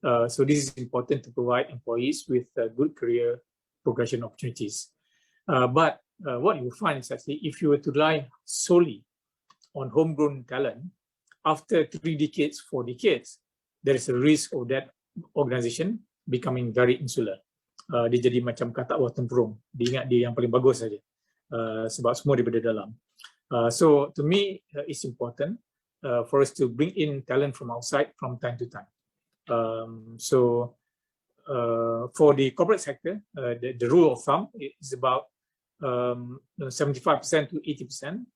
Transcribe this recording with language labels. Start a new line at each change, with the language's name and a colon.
English: So this is important to provide employees with good career progression opportunities. But what you will find is actually if you were to rely solely on homegrown talent, after 3 decades, 4 decades, there is a risk of that organization becoming very insular.
Malay: Dia jadi macam katak bawah tempurung. Dia ingat dia yang paling bagus saja. Sebab semua daripada dalam.
English: So to me, it's important for us to bring in talent from outside from time to time. So for the corporate sector, the rule of thumb is about 75% to 80%.